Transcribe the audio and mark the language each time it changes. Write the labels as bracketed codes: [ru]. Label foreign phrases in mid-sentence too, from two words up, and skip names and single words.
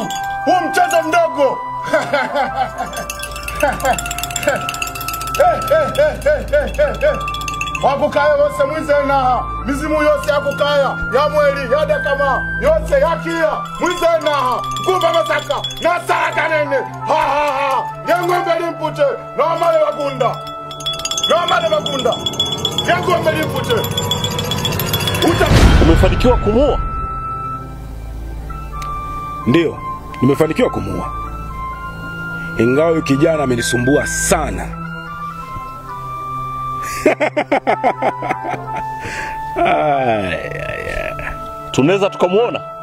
[sw] Huu mchezo mdogo. Wakukaya wose mwizena. Mizimu yose yakukaya. Ya mweli, ya dekama. Yose yakia. Mwizena. Nkumba Masaka. Na saraka nene. Ha ha ha. Yengwembe limpute. Na wamale wagunda. Na wamale wagunda. Yengwembe limpute. Umefanikiwa kumuua? Ndio, nimefanikiwa kumuua. Ingawa yule kijana amenisumbua sana. Tunaweza tukamuona?